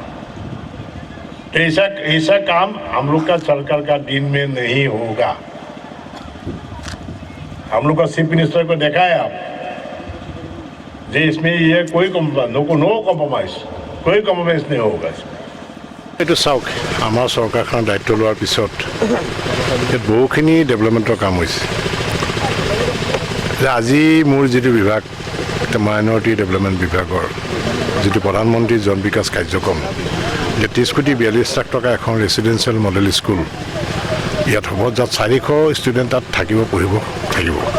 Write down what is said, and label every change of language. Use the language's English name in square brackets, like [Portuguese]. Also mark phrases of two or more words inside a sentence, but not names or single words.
[Hindi] तो ऐसा काम हम लोग का सरकार का दिन में नहीं होगा। हम लोग का चीफ मिनिस्टर को देखा है आप, যে इसमें ये कोई [English] no compromise, [Hindi] कोई कम्प्रोमाइज नहीं होगा इसमें। [Assamese] এইটো চাওক, আমাৰ চৰকাৰখনৰ দায়িত্ব লোৱাৰ পিছত ইয়াত বহুখিনি ডেভেলপমেণ্টৰ কাম হৈছে। আজি মোৰ যিটো বিভাগ, [English] minority development [Assamese] বিভাগৰ যিটো প্ৰধানমন্ত্ৰী জন বিকাশ কাৰ্যক্ৰম, 30 কোটি 42 লাখ টকা এখন [English] residential model school [Assamese] ইয়াত হ'ব, যাত 400 ষ্টুডেণ্ট তাত থাকিব, পঢ়িব থাকিব।